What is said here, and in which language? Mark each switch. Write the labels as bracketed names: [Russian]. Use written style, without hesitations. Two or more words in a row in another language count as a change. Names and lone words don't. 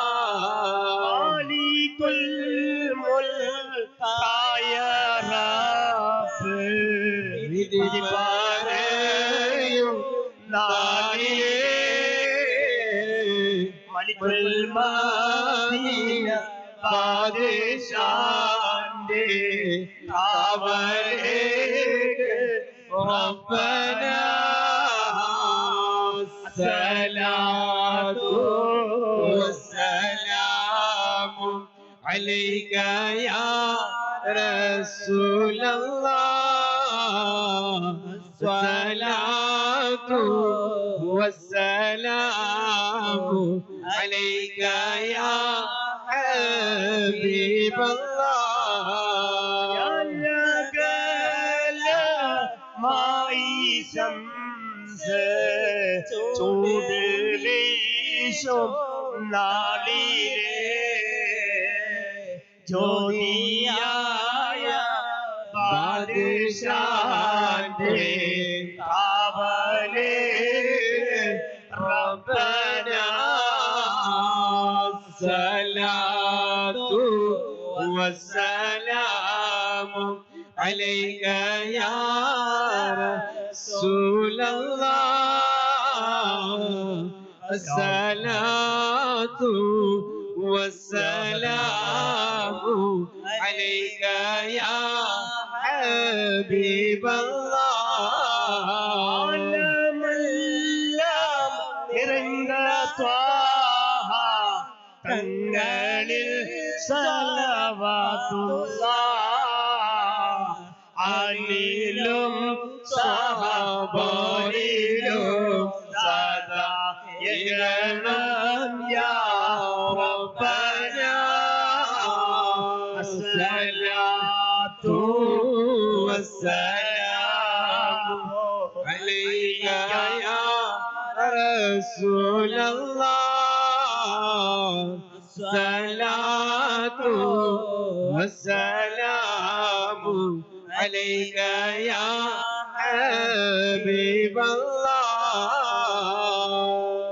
[Arabic] مالك الملك يا رب [Malayalam] വിധിപ്പാരയും നാളിലേ [Arabic] ملك المدينة [Malayalam] ബാദശാന്റെ കാവലേക്ക് ربنا [Arabic] الصلاة والسلام عليك يا رسول الله الصلاة والسلام عليك يا حبيب الله [Malayalam] ചൂട് വീശും നാളിലേ ജ്യോതിയായ ബാദശാന്റെ കാവലേ [Arabic] ربنا الصلاة والسلام عليك يا رسول الله الصلاة والسلام عليك يا حبيب الله [Malayalam] തങ്ങളിൽ സലവാത്തുല്ലാഹ് അലിലും സഹബോയിലും സദാ യഗണം [Arabic] يا ربنا الصلاة والسلام عليك يا رسول الله الصلاة والسلام عليك يا حبيب الله